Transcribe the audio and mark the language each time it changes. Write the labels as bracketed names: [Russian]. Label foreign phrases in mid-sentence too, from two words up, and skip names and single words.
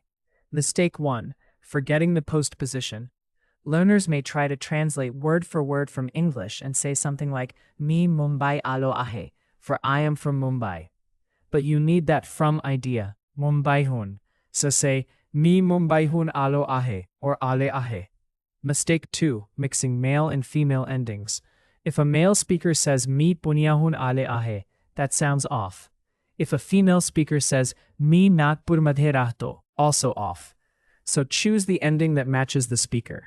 [English] Mistake 1. Forgetting the postposition. Learners may try to translate word for word from English and say something like [Marathi] मी मुंबई आलो आहे, [English] for I am from Mumbai. But you need that from idea, Mumbaihun. So say [Marathi] मी मुंबईहून आलो आहे [English] or [Marathi] आले आहे. [English] Mistake 2. Mixing male and female endings. If a male speaker says [Marathi] मी पुण्याहून आले आहे, [English] that sounds off. If a female speaker says [Marathi] मी नागपूरमध्ये राहतो, [English] also off. So choose the ending that matches the speaker.